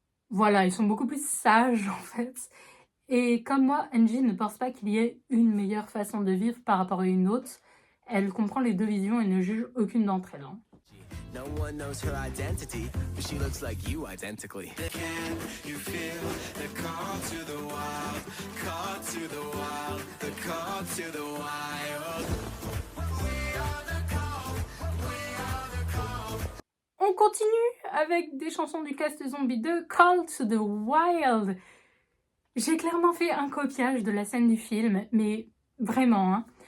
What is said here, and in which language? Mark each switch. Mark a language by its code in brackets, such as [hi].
[fr] Voilà, ils sont beaucoup plus sages en fait. Et comme moi, Angie ne pense pas qu'il y ait une meilleure façon de vivre par rapport à une autre. Elle comprend les deux visions et ne juge aucune d'entre elles. [en] No one knows her identity, but she looks like you identically. Can you feel the call to the wild, call to the wild, the call to the wild? We are the call, we are the call. [fr] On continue avec des chansons du cast Zombie 2, Call to the Wild. J'ai clairement fait un copiage de la scène du film, mais vraiment. Hein.